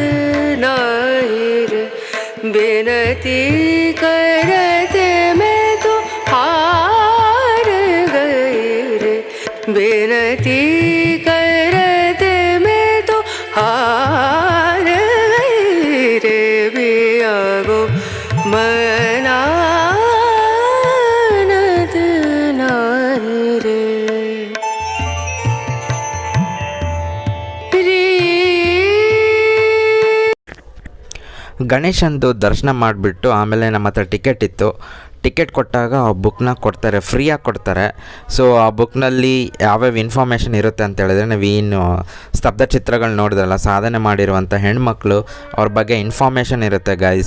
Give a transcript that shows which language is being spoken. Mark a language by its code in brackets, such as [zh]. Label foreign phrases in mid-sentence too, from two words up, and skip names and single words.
[hi] नाही रे, बेनती करते मैं तो हार गई रे, बेनती करते मैं तो हार गई रे, पिया को मनानत नाही रे। [kn] ಗಣೇಶಂದು ದರ್ಶನ ಮಾಡಿಬಿಟ್ಟು ಆಮೇಲೆ ನಮ್ಮ ಹತ್ರ ಟಿಕೆಟ್ ಇತ್ತು. ಟಿಕೆಟ್ ಕೊಟ್ಟಾಗ ಆ ಬುಕ್ನ ಕೊಡ್ತಾರೆ, ಫ್ರೀಯಾಗಿ ಕೊಡ್ತಾರೆ. ಸೊ ಆ ಬುಕ್ನಲ್ಲಿ ಯಾವ್ಯಾವ ಇನ್ಫಾರ್ಮೇಷನ್ ಇರುತ್ತೆ ಅಂತ ಹೇಳಿದ್ರೆ, ನಾವೇನು ಸ್ತಬ್ಧ ಚಿತ್ರಗಳು ನೋಡಿದ್ರಲ್ಲ, ಸಾಧನೆ ಮಾಡಿರುವಂಥ ಹೆಣ್ಮಕ್ಳು ಅವ್ರ ಬಗ್ಗೆ ಇನ್ಫಾರ್ಮೇಷನ್ ಇರುತ್ತೆ ಗೈಸ್.